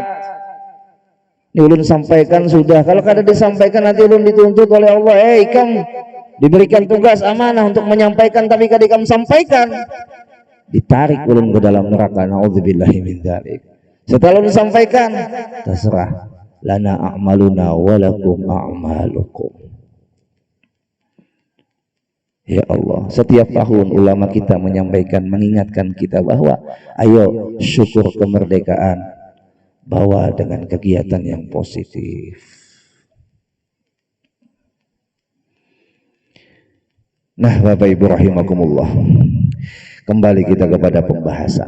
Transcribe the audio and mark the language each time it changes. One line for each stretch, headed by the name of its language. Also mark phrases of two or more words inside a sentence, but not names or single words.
Banjar: Ini ulun sampaikan sudah. Kalau kada disampaikan nanti ulun dituntut oleh Allah. Ikam diberikan tugas amanah untuk menyampaikan tapi kada ikam sampaikan, ditarik ulun ke dalam neraka.
Arabic: Nauzubillahi min dzalik.
Indonesian: Setelah ulun sampaikan, terserah,
Arabic: lana a'maluna walakum a'malukum.
Indonesian: Ya Allah, setiap tahun ulama kita menyampaikan, mengingatkan kita bahwa ayo syukur kemerdekaan, bawa dengan kegiatan yang positif. Nah, Bapak Ibu rahimakumullah, kembali kita kepada pembahasan.